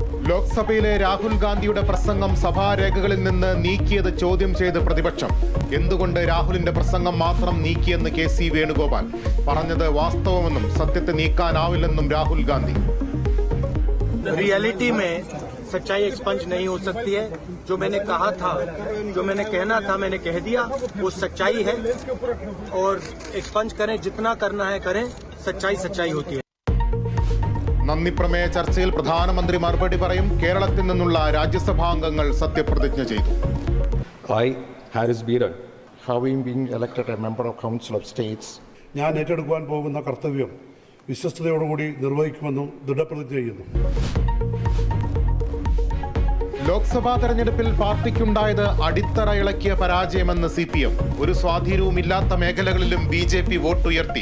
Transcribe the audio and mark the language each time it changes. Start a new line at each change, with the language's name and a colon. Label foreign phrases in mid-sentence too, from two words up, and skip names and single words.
Malayalam: ലോക്സഭയിലെ രാഹുൽ ഗാന്ധിയുടെ പ്രസംഗം സഭാരേഖകളിൽ നിന്ന് നീക്കിയത് ചോദ്യം ചെയ്ത് പ്രതിപക്ഷം. എന്തുകൊണ്ട് രാഹുലിന്റെ പ്രസംഗം മാത്രം നീക്കിയെന്ന് കെ.സി. വേണുഗോപാൽ പറഞ്ഞത് വാസ്തവമെന്നും സത്യത്തെ നീക്കാനാവില്ലെന്നും രാഹുൽ ഗാന്ധി.
Hindi: रियलिटी में सच्चाई एक्सपंज नहीं हो सकती है. जो मैंने कहा था, जो मैंने कहना था, मैंने कह दिया. वो सच्चाई है और एक्सपंज करें, जितना करना है करें. सच्चाई सच्चाई होती है.
Malayalam: നന്ദി പ്രമേയ ചർച്ചയിൽ പ്രധാനമന്ത്രി മറുപടി പറയും. കേരളത്തിൽ നിന്നുള്ള രാജ്യസഭാംഗങ്ങൾ സത്യപ്രതിജ്ഞ ചെയ്തു.
English: I, Harris Biran, having been elected a member of Council of States,
Malayalam: ഞാൻ ഏറ്റെടുക്കുവാൻ പോകുന്ന കർത്തവ്യം വിശ്വസ്തയോടുകൂടി നിർവഹിക്കുമെന്നും ദൃഢപ്രതിജ്ഞ ചെയ്യുന്നു. ലോക്സഭാ തെരഞ്ഞെടുപ്പിൽ പാർട്ടിക്കുണ്ടായത് അടിത്തറ ഇളക്കിയ പരാജയമെന്ന് CPM. ഒരു സ്വാധീനവുമില്ലാത്ത മേഖലകളിലും BJP വോട്ടുയർത്തി.